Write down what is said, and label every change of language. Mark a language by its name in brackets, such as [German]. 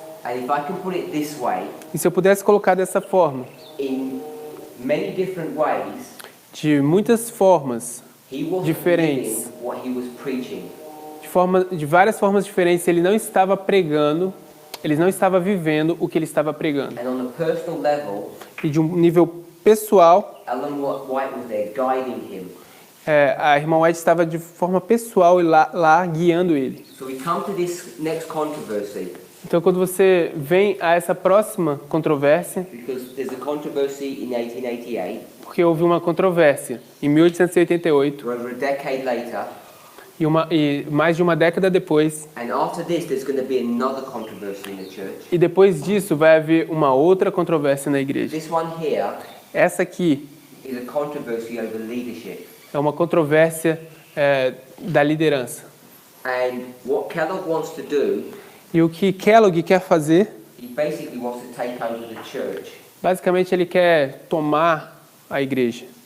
[English] And if I can put it this way, [Portuguese] E se eu pudesse colocar dessa forma, [English] in many different ways, [Portuguese] de muitas formas, [English] he wasn't [Portuguese] Diferentes. [English] living what he was preaching. [Portuguese] de várias formas diferentes, ele não estava pregando, ele não estava vivendo o que ele estava pregando. [English] And on a personal level, [Portuguese] E de um nível pessoal, [English] Ellen White was there guiding him. [Portuguese] a irmã White estava de forma pessoal e lá guiando ele. [English] So we come to this next controversy, [Portuguese] Então, quando você vem a essa próxima controvérsia, [English] because there's a controversy in 1888, [Portuguese] porque houve uma controvérsia em 1888 [English] over a decade later, [Portuguese] e mais de uma década depois, [English] and after this there's going to be another controversy in the church. [Portuguese] e depois disso vai haver uma outra controvérsia na igreja. [English] This one here [Portuguese] Essa aqui [English] is a controversy over leadership. [Portuguese] é uma controvérsia da liderança. [English] And what Kellogg wants to do, [Portuguese] E o que Kellogg quer fazer, [English] he basically wants to take over the church. [Portuguese] basicamente ele quer tomar a igreja.